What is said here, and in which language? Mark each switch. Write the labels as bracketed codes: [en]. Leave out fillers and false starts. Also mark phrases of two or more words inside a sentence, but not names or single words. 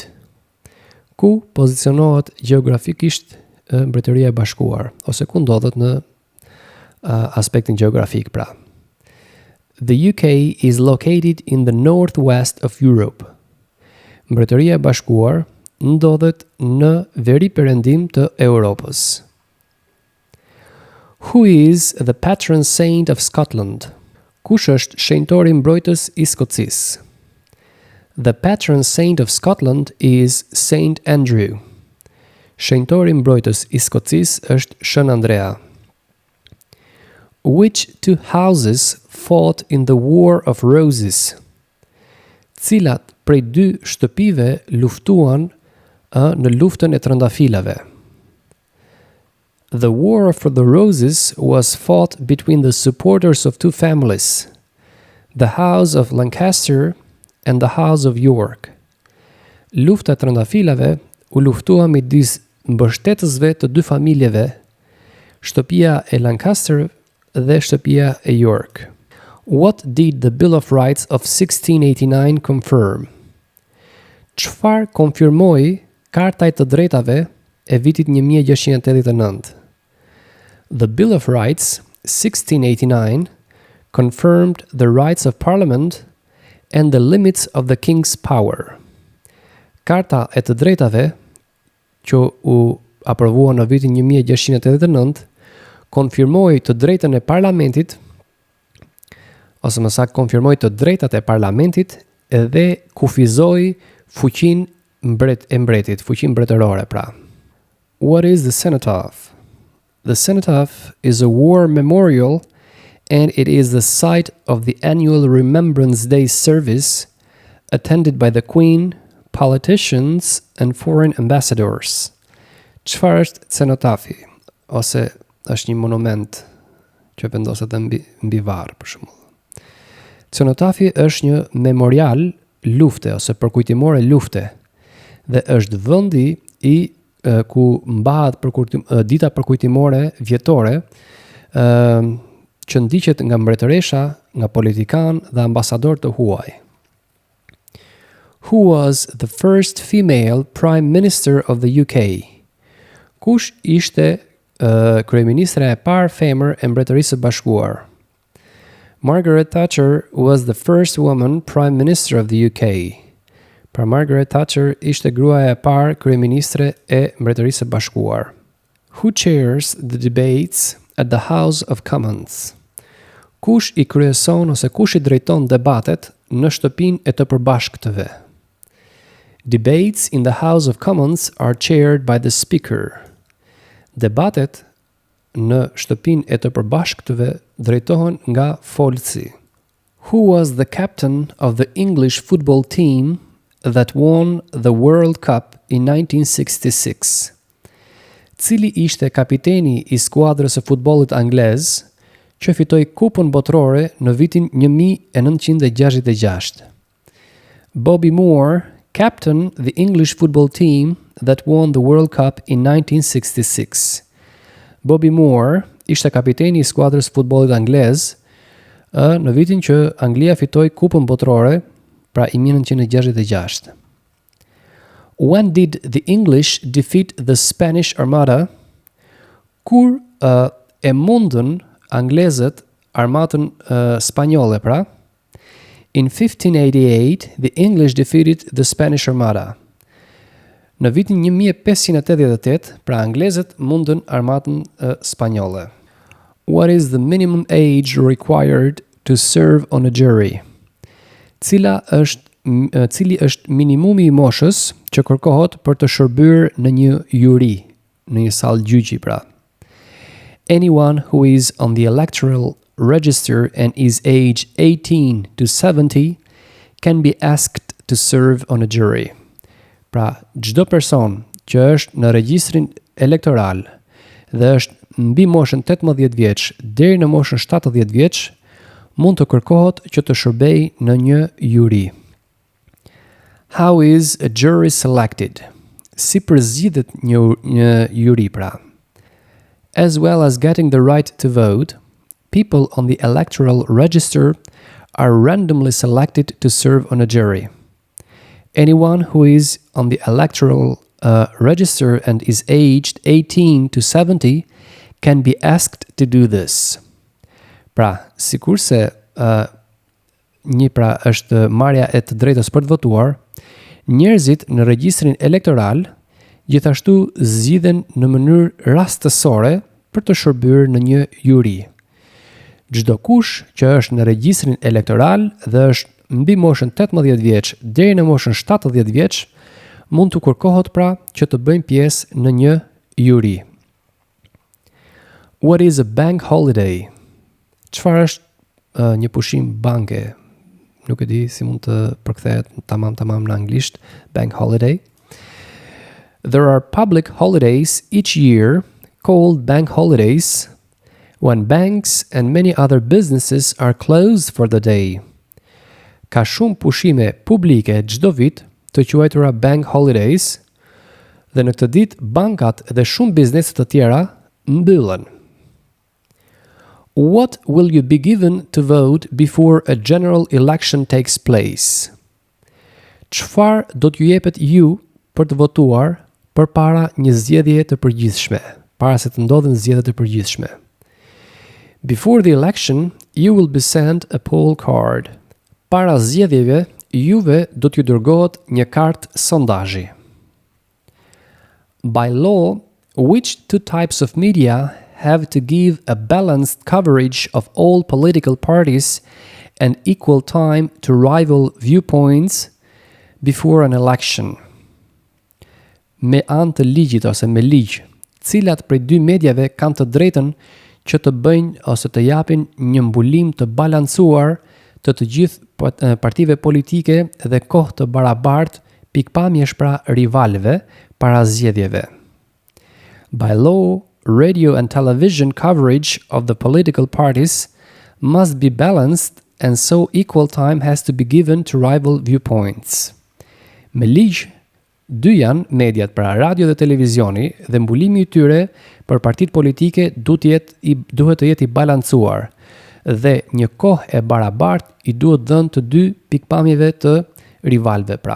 [sq] Ku pozicionohet gjeografikisht Mbretëria e Bashkuar, ose ku ndodhet në aspektin gjeografik pra? [en] The UK is located in the northwest of Europe. [sq] Mbretëria e Bashkuar ndodhet në veri perëndim të Europës. [en] Who is the patron saint of Scotland? [sq] Kush është shenjtori mbrojtës i Skocisë? [en] The patron saint of Scotland is Saint Andrew. [sq] Shenjtori mbrojtës i Skocisë është Shën Andrea. [en] Which two houses fought in the War of Roses? [sq] Cilat prej dy shtëpive luftuan në luftën e trëndafilave? [en] The War of the Roses was fought between the supporters of two families, the House of Lancaster and the House of York. [sq] Lufta e trëndafilave u luftua midis mbështetësve të dy familjeve, shtëpia e Lancaster dhe shtëpia e York. [en] What did the Bill of Rights of 1689 confirm? [sq] Çfarë konfirmoi Karta e të drejtave e vitit 1689? [en] The Bill of Rights 1689 confirmed the rights of Parliament and the limits of the King's power. [sq] Karta e të drejtave që u aprovua në vitin 1689 konfirmoi të drejtën e parlamentit, ose më saktë konfirmoi të drejtat e parlamentit dhe kufizoi fuqinë mbretit, fuqinë mbretërore pra. [en] What is the Cenotaph? The Cenotaph is a war memorial, and it is the site of the annual Remembrance Day service attended by the Queen, politicians, and foreign ambassadors. [sq] Çfarë është Cenotafi? Ose është një monument që vendoset mbi varr, për shembull. Cenotafi është një memorial lufte ose përkujtimore lufte dhe është vendi ku mbahet dita përkujtimore vjetore që ndiqet nga mbretëresha, nga politikan dhe ambasador të huaj. [en] Who was the first female prime minister of the UK? [sq] Kush ishte kryeministra e parë femër e Mbretërisë së Bashkuar? [en] Margaret Thatcher was the first woman prime minister of the UK. [sq] Pra Margaret Thatcher ishte gruaja e parë kryeministre e Mbretërisë së Bashkuar. [en] Who chairs the debates at the House of Commons? [sq] Kush i kryeson ose kush i drejton debatet në shtëpinë e të përbashkëtëve? [en] Debates in the House of Commons are chaired by the Speaker. [sq] Debatet në shtëpinë e të përbashkëtëve drejtohen nga folësi. [en] Who was the captain of the English football team that won the World Cup in 1966? [sq] Cili ishte kapiteni i skuadrës së futbollit anglez që fitoi kupën botërore në vitin 1966? [en] Bobby Moore captained the English football team that won the World Cup in 1966. [sq] Bobby Moore ishte kapiteni i skuadrës futbollit anglez në vitin që Anglia fitoi kupën botërore, pra i 1966. [en] When did the English defeat the Spanish Armada? [sq] Kur e mundën anglezët armatën spanjolle, pra? [en] In 1588, the English defeated the Spanish Armada. [sq] Në vitin 1588, pra anglezët mundën armatën spanjolle. [en] What is the minimum age required to serve on a jury? [sq] Cili është minimumi i moshës që kërkohet për të shërbyer në një juri, në një sallë gjyqi, pra? [en] Anyone who is on the electoral register and is age 18 to 70 can be asked to serve on a jury. [sq] Pra, çdo person që është në regjistrin elektoral dhe është mbi moshën 18 vjeç deri në moshën 70 vjeç, mund të kërkohet që të shërbejë në një juri. [en] How is a jury selected? [sq] Si përzgjedhet një juri, pra? [en] As well as getting the right to vote, people on the electoral register are randomly selected to serve on a jury. Anyone who is on the electoral register and is aged 18 to 70 can be asked to do this. [sq] Pra, sikurse është marrja e të drejtës për të votuar, njerëzit në regjistrin elektoral gjithashtu zgjidhen në mënyrë rastësore për të shërbyer në një juri. Çdo kush që është në regjistrin elektoral dhe është mbi moshën 18 vjeç deri në moshën 70 vjeç mund të kërkohet pra që të bëjnë pjesë në një juri. [en] What is a bank holiday? [sq] Çfarë është një pushim banke? Nuk e di si mund të përkthehet tamam në anglisht [en] bank holiday. There are public holidays each year called bank holidays when banks and many other businesses are closed for the day. [sq] Ka shumë pushime publike çdo vit të quajtura [en] bank holidays [sq] dhe në këtë ditë bankat dhe shumë biznese të tjera mbyllen. [en] What will you be given to vote before a general election takes place? [sq] Çfarë do t'ju jepet ju për të votuar përpara një zgjedhjeje të përgjithshme, para se të ndodhin zgjedhjet e përgjithshme? [en] Before the election, you will be sent a poll card. [sq] Para zgjedhjeve, juve do t'ju dërgohet një kartë sondazhi. [en] By law, which two types of media have to give a balanced coverage of all political parties and equal time to rival viewpoints before an election? [sq] me anë të ligjit ose me ligj, cilat prej dy mediave kanë të drejtën që të bëjnë ose të japin një mbulim të balancuar të gjithë partive politike dhe kohë të barabartë pikpamjesh pra rivalëve para zgjedhjeve. [en] By law, radio and television coverage of the political parties must be balanced and so equal time has to be given to rival viewpoints. [sq] Me ligj, dy janë mediat, pra radio dhe televizioni, dhe mbulimi i tyre për partitë politike duhet të jetë i balancuar dhe një kohë e barabartë i duhet dhënë të dy pikpamjeve të rivalëve pra.